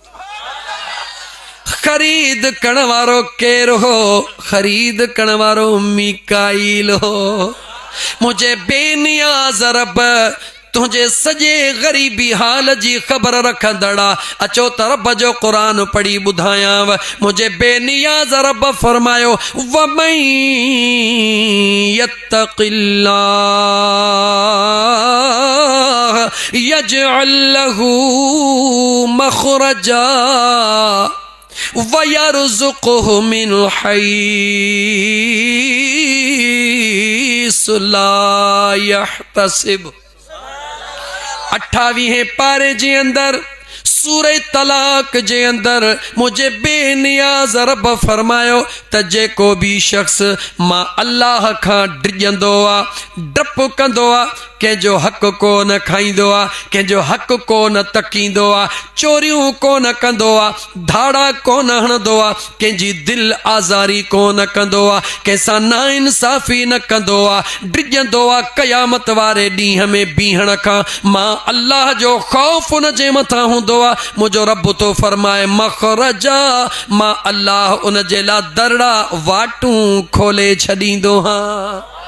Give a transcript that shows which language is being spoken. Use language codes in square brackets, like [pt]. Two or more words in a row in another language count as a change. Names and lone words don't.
[sd] ख़रीद करण वारो केरु हो ख़रीद करण वारो मीकाईल हो मुंहिंजे बेनियाज़ रब तुंहिंजे सॼे ग़रीबी हाल जी ख़बर रखंदड़ा अचो त रब जो क़ुरान पढ़ी ॿुधायांव मुंहिंजे बेनियाज़ रब फरमायो वमन [ar] يتق الله يجعل له مخرجا ويرزقه من حيث لا يحتسب [sd] 28वें पारे जे अंदर सूरह तलाक जे अंदर मुझे बेनियाज़ रब फरमायो त जेको भी शख्स मां अल्लाह खां डिॼंदो आहे डप कंदो आहे कंहिंजो हक़ कोन खाईंदो आहे कंहिंजो हक़ कोन तकींदो आहे चोरियूं कोन कंदो आहे धाड़ा कोन हणंदो आहे कंहिंजी दिलि आज़ारी कोन कंदो आहे कंहिंसां नाइंसाफ़ी न कंदो आहे डिॼंदो आहे क़यामत वारे ॾींहं में बीहण खां मां अल्लाह जो ख़ौफ़ उन जे मथां हूंदो आहे मुंहिंजो रब थो फरमाए मख़रजा मां अल्लाह उन जे लाइ दरड़ा वाटूं खोले छॾींदो हां